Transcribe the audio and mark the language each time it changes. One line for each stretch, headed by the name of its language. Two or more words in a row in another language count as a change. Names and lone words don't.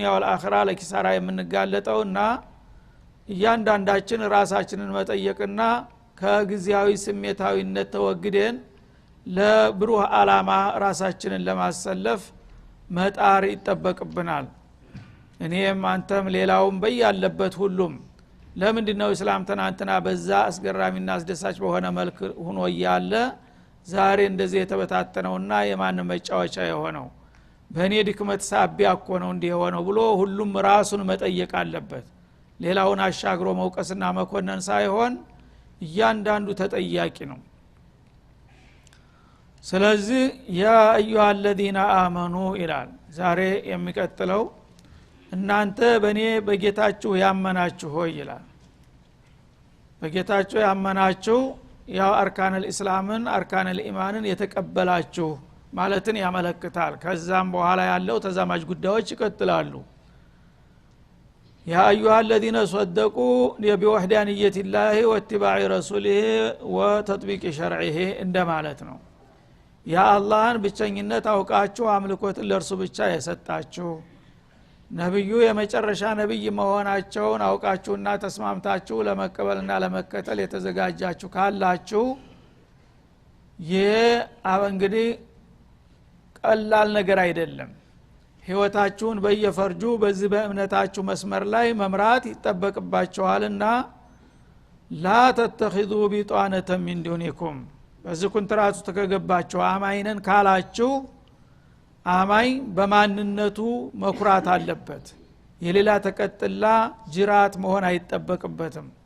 Amharic: ወልአኺራ ለኪሳራ የምንጋለጠውና እያንዳንዳችን ራሳችንን መጠየቅና ከጊዜያዊ ስሜታዊነት ተወግደን ለብሩህ አላማ ራሳችንን ለማሰለፍ መጣር ይጠበቅብናል። እኔም አንተም ሌላውም በያለበት ሁሉም ለምንድነው እስላም ትናንትና በዛ አስገራሚና አስደሳች በሆነ መልክ ሆኖ ያለ ዛሬ እንደዚህ የተበታተነውና የማን መጫወቻ የሆነው? በእኔ ድክመት ሳቢያ እኮ ነው እንዲህ የሆነው ብሎ ሁሉም ራሱን መጠየቅ አለበት። ሌላውን አሻግሮ መውቀስና መኮነን ሳይሆን እያንዳንዱ ተጠያቂ ነው። ስለዚህ
Arabic: يا أيها الذين آمنوا
Amharic: ይላል ዛሬ የሚቀጥለው እናንተ በእኔ በጌታችሁ ያመናችሁ ሆይ ይላል። በጌታችሁ ያመናችሁ ያው አርካነል ኢስላምን አርካነል ኢማንን የተቀበላችሁ ማለትን ያመለክታል። ከዛም በኋላ ያለው ተዛማጅ ጉዳዮች ይቀጥላሉ።
Arabic: يا أيها
Amharic: الذين
Arabic: صدقوا بوحدانية الله واتباع رسوله وتطبيق شرعه
Amharic: እንደማለት ነው። ያ አላህን ብቸኝነት አውቃችሁ አምልኮትን ለእርሱ ብቻ የሰጣችሁ፣ ነብዩ የመጨረሻ ነብይ መሆናቸውን አውቃችሁና ተስማምታችሁ ለመቀበልና ለመከተል የተዘጋጃችሁ ካላችሁ ይህ እንግዲህ ቀላል ነገር አይደለም። ህይወታችሁን በየፈርጁ በዚህ በእምነታችሁ መስመር ላይ መምራት ይጠበቅባችኋልና
Arabic: لا تتخذوا بطانة من دونكم፣
Amharic: በዚህ ኩንትራቱ ተከገባችሁ አማይነን ካላችሁ አማኝ በማንነቱ መኩራት አለበት። የሌላ ተቀጥላ ጅራት መሆን አይጠበቅበትም።